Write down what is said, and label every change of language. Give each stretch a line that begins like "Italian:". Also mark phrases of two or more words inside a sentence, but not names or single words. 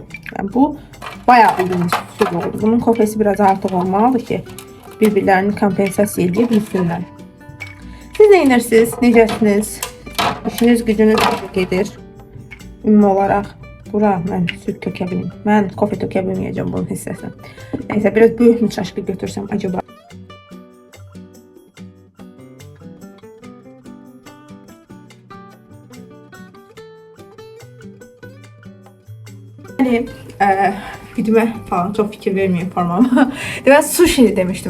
Azerbaijani: Yəni bu bayağı uzun süd oldu. Bunun kofesi biraz artıq olmalıdır ki, bir-birlərini kompensasiya edə bilsinlər. Siz nə edirsiniz? Necəsiniz? İşiniz gücünüz gedir. Ümumi olaraq bura mən süd tökə bilməyim. Mən kofe tökə bilməyəcəm bunun hissəsini. Neysə, biraz böyük mü çaşqı götürsəm acaba?
Turkish: Yani güdüme falan çok fikir vermiyorum formama. Ben sushi demiştim.